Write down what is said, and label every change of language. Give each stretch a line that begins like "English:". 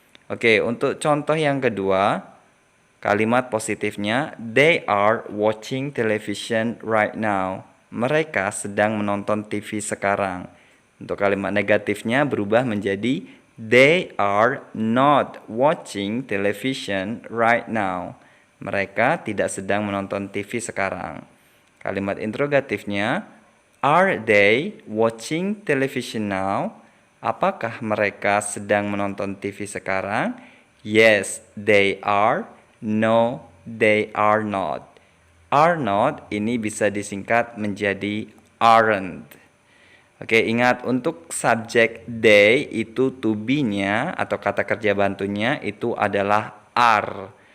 Indonesian: Oke, untuk contoh yang kedua, kalimat positifnya
English: they are watching television right now.
Indonesian: Mereka sedang menonton TV sekarang. Untuk kalimat negatifnya berubah menjadi
English: they are not watching television right now.
Indonesian: Mereka tidak sedang menonton TV sekarang. Kalimat interrogatifnya,
English: are they watching television now?
Indonesian: Apakah mereka sedang menonton TV sekarang?
English: Yes, they are. No, they are not.
Indonesian: Are not ini bisa disingkat menjadi aren't. Oke, ingat untuk subjek they itu to be-nya atau kata kerja bantunya itu adalah are.